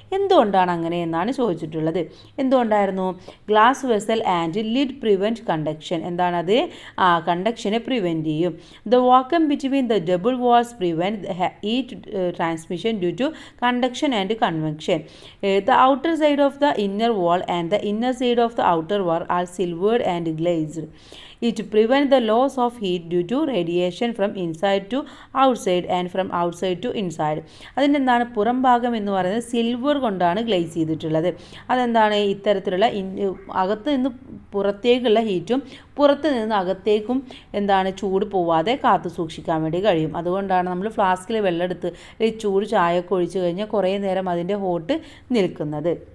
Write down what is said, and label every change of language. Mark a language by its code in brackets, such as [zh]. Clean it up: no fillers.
[ml] എന്തുകൊണ്ടാണ് അങ്ങനെ എന്നാണ് ചോദിച്ചിട്ടുള്ളത്. എന്തുകൊണ്ടായിരുന്നു? [en] Glass vessel and lid prevent conduction. [ml] എന്താണത്? കണ്ടക്ഷനെ പ്രിവെൻറ്റ് ചെയ്യും. [en] The vacuum between the double walls prevent heat transmission due to conduction and convection. The outer side of the inner wall and the inner side of the outer wall are silvered and glazed. It prevents the loss of heat due to radiation from inside to outside and from outside to inside. [ml] അതിൻ്റെ എന്താണ്, പുറം ഭാഗം എന്ന് പറയുന്നത് silver കൊണ്ടാണ് glaze ചെയ്തിട്ടുള്ളത്. അതെന്താണ്, ഇത്തരത്തിലുള്ള അകത്ത് നിന്ന് പുറത്തേക്കുള്ള ഹീറ്റും പുറത്ത് നിന്ന് അകത്തേക്കും എന്താണ്, ചൂട് പോവാതെ കാത്തു സൂക്ഷിക്കാൻ വേണ്ടി കഴിയും. അതുകൊണ്ടാണ് നമ്മൾ ഫ്ലാസ്കിൽ വെള്ളം എടുത്ത് ചൂട് ചായയൊക്കെ ഒഴിച്ച് കഴിഞ്ഞാൽ കുറേ നേരം അതിൻ്റെ ഹോട്ട് നിൽക്കുന്നത്.